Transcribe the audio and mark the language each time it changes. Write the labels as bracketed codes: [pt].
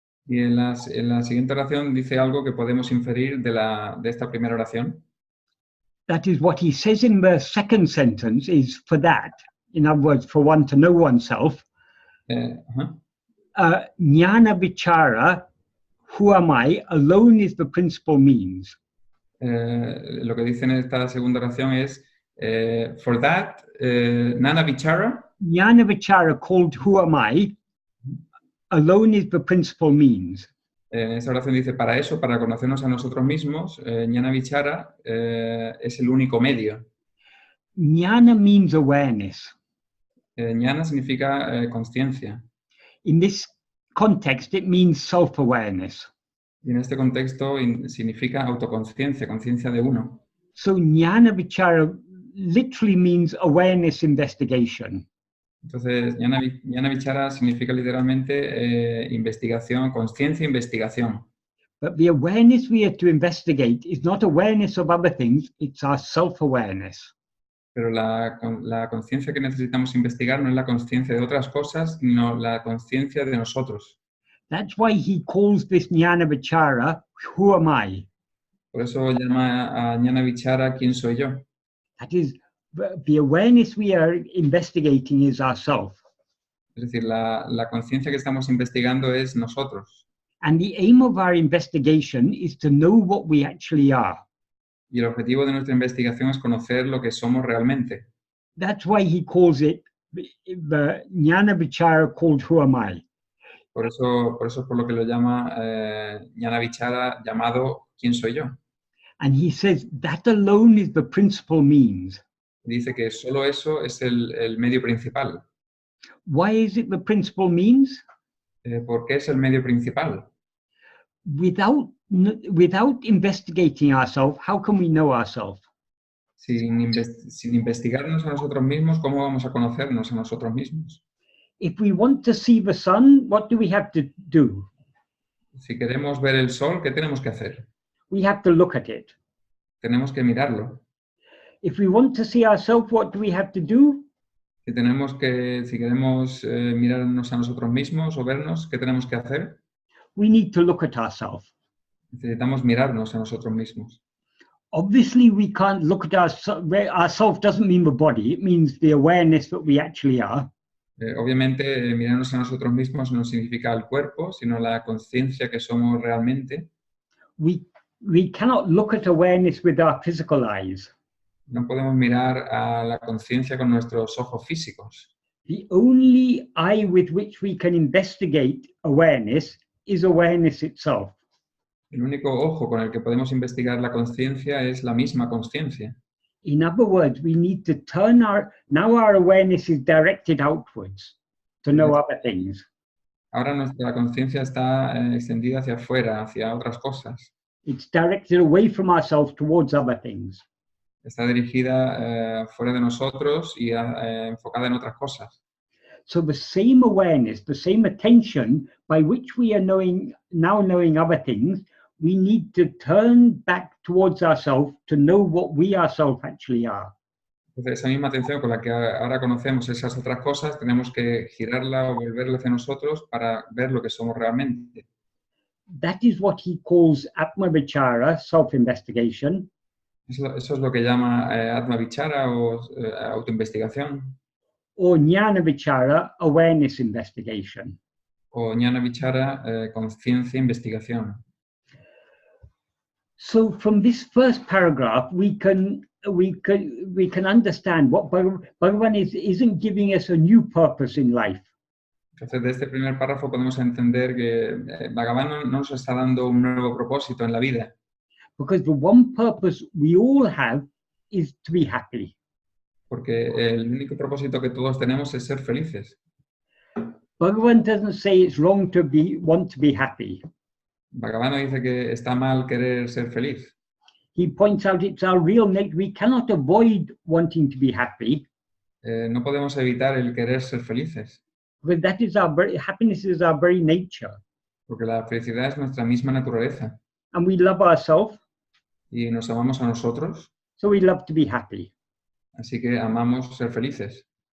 [es] Y en la siguiente oración dice algo que podemos inferir de esta primera oración. [en] That is what he says in the second sentence is for that. In other words, for one to know oneself. Jnana-vichara, who am I, alone is the principal means. [es] Lo que dice en esta segunda oración es, [en] for that, [es] Jnana-vichara. [en] Jnana-vichara, called who am I, alone is the principal means. [es] En esta oración dice, para eso, para conocernos a nosotros mismos, Jnana-vichara es el único medio. [en] Jnana means awareness. [es] Jnana significa conciencia. [en] In this context, it means self-awareness. [es] Y en este contexto significa autoconciencia, conciencia de uno. [en] So Jnana-vichara literally means awareness investigation. [es] Entonces, Jnana-vichara significa literalmente investigación, conciencia, investigación. [en] But the awareness we are to investigate is not awareness of other things, it's our self-awareness. [es] Pero la conciencia que necesitamos investigar no es la conciencia de otras cosas, sino la conciencia de nosotros. [en] That's why he calls this Jnana-vichara, who am I? [es] Por eso llama a Jnana-vichara, ¿quién soy yo? [en] That is, the awareness we are investigating is ourself. [es] Es decir, la conciencia que estamos investigando es nosotros. [en] And the aim of our investigation is to know what we actually are. [es] Y el objetivo de nuestra investigación es conocer lo que somos realmente. [en] That's why he calls it the Jnana-vichara, called who am I? [es] Por eso es por lo que lo llama Jnana-vichara, llamado ¿quién soy yo? [en] And he says that alone is the principal means. [es] Dice que solo eso es el medio principal. [en] Why is it the principal means? [es] ¿Por qué es el medio principal? [en] Without investigating ourselves, how can we know ourselves? [es] Sin investigarnos a nosotros mismos, ¿cómo vamos a conocernos a nosotros mismos? [en] If we want to see the sun, what do we have to do? [es] Si queremos ver el sol, ¿qué tenemos que hacer? [en] We have to look at it. [es] Tenemos que mirarlo. [en] If we want to see ourselves, what do we have to do? [es] Si queremos mirarnos a nosotros mismos o vernos, ¿qué tenemos que hacer? [en] We need to look at ourselves. [es] Necesitamos mirarnos a nosotros mismos. [en] Obviously, we can't look at ourselves. Ourself doesn't mean the body. It means the awareness that we actually are. [es] Obviamente, mirarnos a nosotros mismos no significa el cuerpo, sino la conciencia que somos realmente. [en] We cannot look at awareness with our physical eyes. [es] No podemos mirar a la conciencia con nuestros ojos físicos. [en] The only eye with which we can investigate awareness is awareness itself. [es] El único ojo con el que podemos investigar la conciencia es la misma conciencia. [en] In other words, we need to now our awareness is directed outwards to know other things. [es] Ahora nuestra conciencia está extendida hacia afuera, hacia otras cosas. [en] It's directed away from ourselves towards other things. [es] Está dirigida fuera de nosotros y enfocada en otras cosas. [en] So the same awareness, the same attention by which we are now knowing other things, we need to turn back towards ourselves to know what we ourselves actually are. [es] Entonces, esa misma atención con la que ahora conocemos esas otras cosas, tenemos que girarla o volverla hacia nosotros para ver lo que somos realmente. [en] That is what he calls Atma-vichara, self-investigation. [es] Eso es lo que llama Atma-vichara o autoinvestigación, [en] Or Jnana-vichara, awareness investigation. [es] o Jnana-vichara, conciencia investigación. [en] So from this first paragraph, we can understand what Bhagavan isn't giving us a new purpose in life. [es] Entonces, de este primer párrafo podemos entender que Bhagavan no nos está dando un nuevo propósito en la vida, [en] Because the one purpose we all have is to be happy. [es] porque el único propósito que todos tenemos es ser felices. [en] Bhagavan doesn't say it's wrong to want to be happy. [es] Bhagavan no dice que está mal querer ser feliz. [en] He points out it's our real nature. We cannot avoid wanting to be happy, [es] No podemos evitar el querer ser felices, [en] because that is happiness is our very nature. [es] porque la felicidad es nuestra misma naturaleza [en] And we love ourselves, [es] y nos amamos a nosotros, [en] so we love to be happy. [es] así que amamos ser felices.